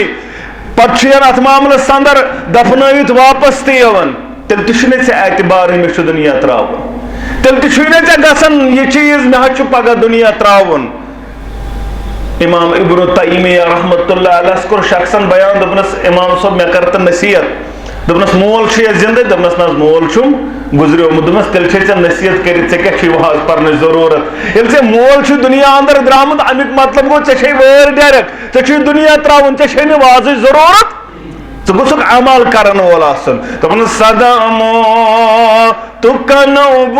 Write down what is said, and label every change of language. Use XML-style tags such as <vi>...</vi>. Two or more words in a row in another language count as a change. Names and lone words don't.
<ks>پتہٕ چھُ یَن اتھ معاملس اندر دفنٲوِتھ واپس تہِ یِوان تیٚلہِ تہِ چھُنہٕ ژےٚ اعتبار مےٚ چھُ دُنیا تراوُن تیٚلہِ تہِ چھُے نہٕ ژےٚ گژھان یہِ چیٖز مےٚ حظ چھُ پگاہ دُنیا تراوُن امام ابن تیمیہ</ks> <ar>رحمت اللہ علیہ</ar> <ks>کوٚر شخصن بیان دوٚپنس امام صٲب مےٚ کر تہٕ نصیحت دوٚپنس مول چھُ یا زندے دوٚپنس نہ حظ مول چھُم گُزریومُت دوٚپنس تیٚلہِ چھے ژےٚ نصیحت کٔرِتھ ژےٚ کیٛاہ چھُے وعظ پرنٕچ ضروٗرت ییٚلہِ ژےٚ مول چھُ دُنیا اندر درٛامُت امیُک مطلب گوٚو ژےٚ چھے وٲرۍ ڈایریکٹ ژےٚ چھُے دُنیا تراوُن ژےٚ چھے نہٕ وعظٕچ ضروٗرت ژٕ گوٚژھُکھ عمل کرن وول آسُن دوٚپُن صدامو تو کنو</ks>